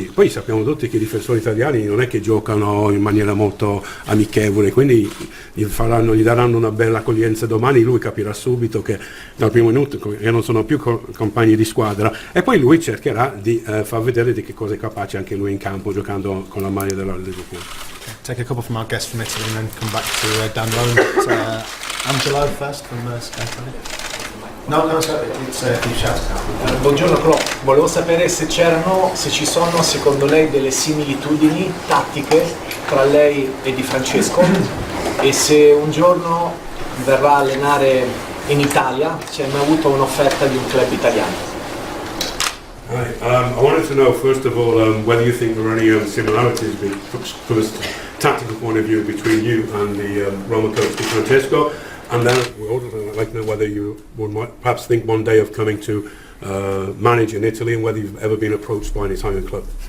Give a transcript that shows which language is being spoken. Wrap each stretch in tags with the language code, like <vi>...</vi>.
<it>Poi sappiamo tutti che i difensori italiani non è che giocano in maniera molto amichevole, quindi gli daranno una bella accoglienza domani. Lui capirà subito che dal primo minuto che non sono più compagni di squadra, e poi lui cercherà di far vedere di che cosa è capace anche lui in campo giocando con la maglia della Liverpool.</it> <en>Take a couple from our guests from Italy and then come back to Dan Rowan. Angelo first from Italy. No, it's you shout.</en> <it>Buongiorno Klopp, volevo sapere se ci sono secondo lei delle similitudini tattiche tra lei e Di Francesco, e se un giorno verrà a allenare in Italia, c'è mai avuto un'offerta di un club italiano?</it> <en>I wanted to know first of all whether you think there are any similarities from a tactical point of view between you and the Roma coach Di Francesco. And then we would like to know whether you would perhaps think one day of coming to manage in Italy, and whether you've ever been approached by an Italian club.</en>